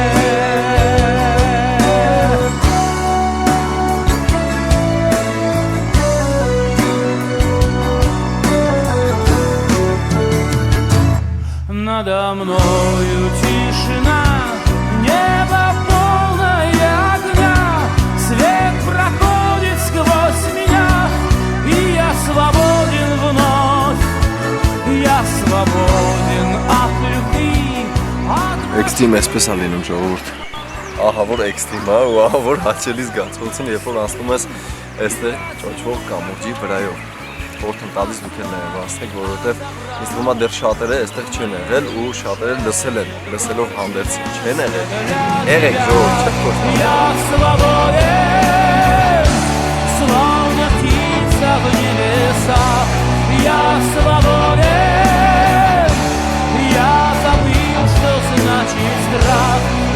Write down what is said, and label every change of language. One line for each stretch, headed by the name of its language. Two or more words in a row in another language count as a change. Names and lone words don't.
Russian: Надо мною тишина, небо полное огня, свет проходит сквозь меня, и я свободен вновь, я свободен от любви, от
Armenian: Էքստրիմ էսպես է լինում ժողովուրդ։ Ահա որ էքստրիմ է ու ահա որ հաճելի զգացողություն, երբ որ անցնում ես այստեղ ճոճվող կամուրջի վրայով։ Որտեղ տալիս դուք էլ նաև ասեք, որովհետև ինձ թվում է դեռ շատերը այստեղ չեն եղել ու շատերը լսել են, լսելով հանդերձ չեն եղել։ Եղեք ժողովուրդ, չեք խոսում։
Russian: Я свободен, словно птица в небесах. Я свободен, я забыл, что значит страх.